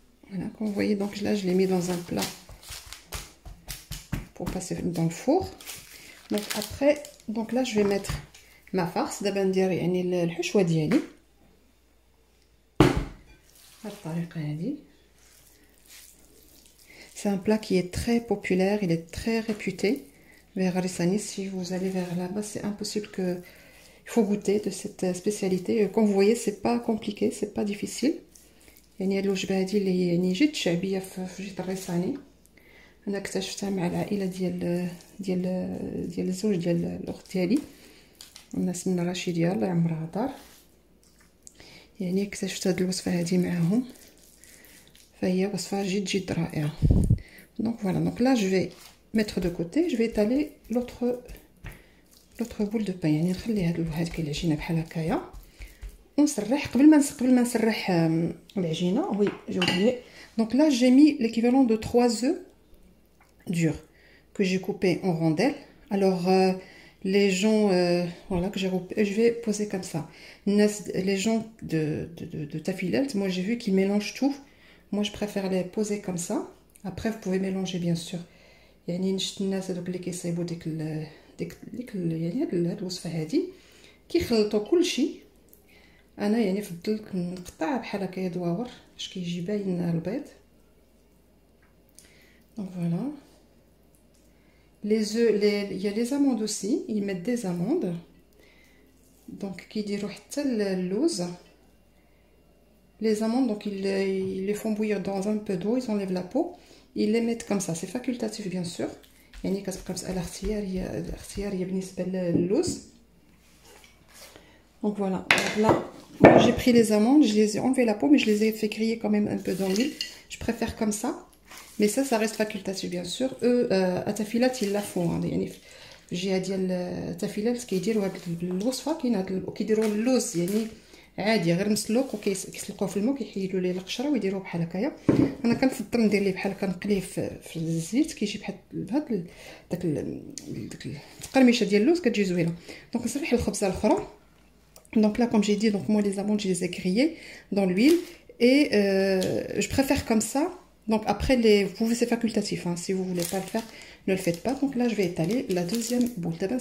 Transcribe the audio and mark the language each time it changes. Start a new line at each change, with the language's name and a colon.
French: Voilà, comme vous voyez, donc là je l'ai mis dans un plat pour passer dans le four. Donc après, donc là je vais mettre ma farce.
Arabic: دابا ندير يعني الحشوه ديالي بهذه الطريقه هذه.
French: C'est un plat qui est très populaire, il est très réputé vers Rissani. Si vous allez vers là-bas, c'est impossible que... Il faut goûter de cette spécialité. Comme vous voyez, c'est pas compliqué, c'est pas difficile.
Arabic: يعني هاد الوجبه هادي اللي هي يعني جد شعبيه في جهه الريساني. انا اكتشفتها مع العائله ديال الزوج ديال الاخت ديالي، الناس من رشيديه الله يعمرها دار. يعني اكتشفت هاد الوصفه هادي معاهم، فهي وصفه جد رائعه.
French: Donc voilà, donc là je vais mettre de côté, je vais étaler l'autre boule de pain.
Arabic: يعني نخلي هذيك العجينه بحال هكايا ونسرح قبل ما نسرح العجينه.
French: وي j'ai oublié. Donc là j'ai mis l'équivalent de 3 œufs durs que j'ai coupés en rondelles. Alors les gens voilà que je vais poser comme ça. Les gens de Tafilalt, moi j'ai vu qu'ils mélangent tout. Moi je préfère les poser comme ça. Après vous pouvez mélanger bien sûr.
Arabic: يعني نشت الناس هذوك اللي كيصايبوا ديك يعني هاد الوصفه هذه كيخلطوا كلشي. انا يعني فضلت نقطع بحال هكا دواور باش كيجي باين البيض.
French: Donc voilà. Les œufs, il y a les amandes aussi, ils mettent des amandes.
Arabic: Donc كيديروا حتى اللوز.
French: Les amandes, donc ils les font bouillir dans un peu d'eau, ils enlèvent la peau, ils les mettent comme ça. C'est facultatif bien sûr.
Arabic: يعني كتبقى مسألة اختيارية بالنسبة للوز.
French: Donc voilà. Donc là, moi j'ai pris les amandes, je les ai enlevé la peau, mais je les ai fait griller quand même un peu dans l'huile. Je préfère comme ça. mais ça reste facultatif bien sûr.
Arabic: Eux التفيلات
French: ils la font
Arabic: يعني في الجهه ديال التفيلات كيديروا هاد الوصفه. كاين هاد كيديروا اللوز يعني عادي غير مسلوق وكيسلقوه في الماء وكيحيدوا ليه القشره ويديروه بحال هكايا. انا كنفضل ندير ليه بحال هكا نقليه في الزيت كيجي بحال هاد داك التقرميشه ديال اللوز كتجي زوينه. دونك نصلح الخبزه الاخرى.
French: Donc là, comme j'ai dit, donc moi les amandes, je les ai grillées dans l'huile et je préfère comme ça. Donc après, vous pouvez, c'est facultatif, hein. Si vous ne voulez pas le faire, ne le faites pas. Donc là, je vais étaler la deuxième boule.